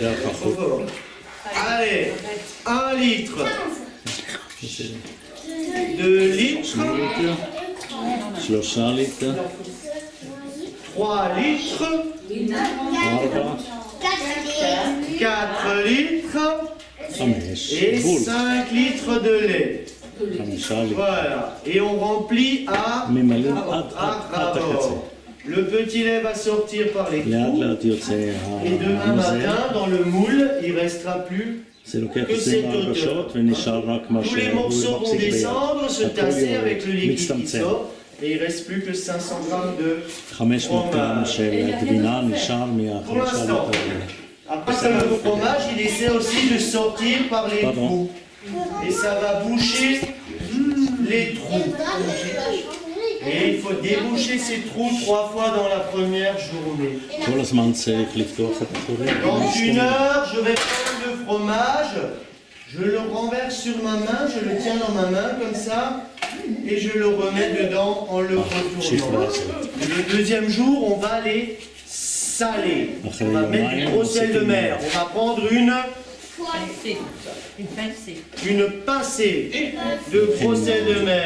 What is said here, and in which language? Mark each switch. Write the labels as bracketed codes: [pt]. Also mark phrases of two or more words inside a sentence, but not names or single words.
[fr] Allez, 1 litre, 2 litres, 3 litres, 4 litres et 5 litres de lait. Voilà, et on remplit à ras-bord. Le petit lait va sortir par les [he] לאט [fr] trous. [he] לאט יוצא [fr] Et demain [he] הנוזל, [fr] matin, dans le moule, il ne restera plus. [he] זה לוקח 24 שעות ונשאר רק מה [fr] Tous les [he] שהוא [fr] morceaux vont [he] מחזיק ביד. [fr] descendre, se [he] הכל [fr] tasser avec le liquide qui [he] מצטמצם. [fr] sort. Et il ne reste plus que 500 grammes de [he] 500 גרם של גבינה נשאר [fr] Pour [he] מה5 [fr] l'instant. [he] ליטר. [fr] Après ça, le fromage, il essaie aussi de sortir par les Pardon. trous. Et ça va boucher les trous. Et il faut déboucher ces trous 3 fois dans la première journée. [he] כל הזמן צריך לפתוח את החורים. [fr] Dans 1 heure, je vais prendre le fromage, je le renverse sur ma main, je le tiens dans ma main comme ça, et je le remets dedans en le retournant. Le deuxième jour, on va les saler. On va mettre du gros sel de mer. On va prendre une pincée de gros sel de mer.